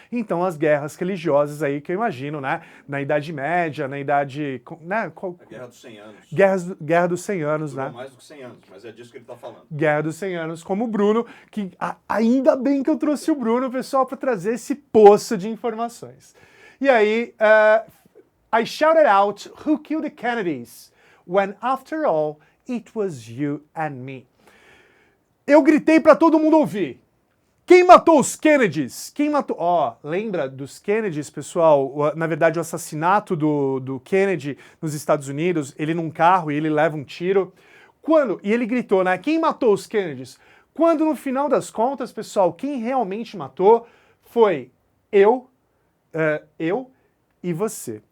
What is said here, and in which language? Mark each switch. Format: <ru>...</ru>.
<pt>Então as guerras religiosas aí que eu imagino, né, na Idade Média, na Idade... Né, a Guerra dos 100 anos. Guerra dos 100 anos, durou né? mais do que 100 anos, mas é disso que ele tá falando. Guerra dos 100 anos, como o Bruno, que ainda bem que eu trouxe o Bruno, pessoal, para trazer esse poço de informações. E aí,</pt> <en>I shouted out, who killed the Kennedys? When after all, it was you and me.</en> <pt>Eu gritei para todo mundo ouvir. Quem matou os Kennedys? Quem matou... Ó, lembra dos Kennedys, pessoal? Na verdade, o assassinato do Kennedy nos Estados Unidos, ele num carro e ele leva um tiro. Quando... E ele gritou, né? Quem matou os Kennedys? Quando, no final das contas, pessoal, quem realmente matou foi eu e você.</pt>